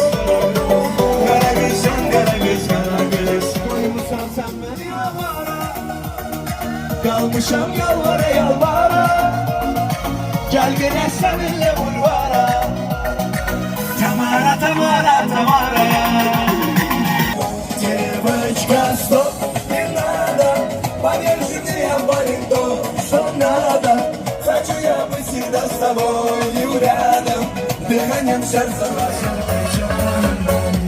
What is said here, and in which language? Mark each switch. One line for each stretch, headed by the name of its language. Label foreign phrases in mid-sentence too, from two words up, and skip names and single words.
Azerbaijani: Kara kız sen kara kız kara kız. Koymuşsan sen beni yalvara. Kalmışam yalvara yalvara. Gel gene seninle bulvara. Tamara Tamara Tamara.
Russian: Девочка, стоп, не надо. Поверь мне, я то, что надо. Хочу я быть всегда с тобой рядом. Дыханием сердца вашим.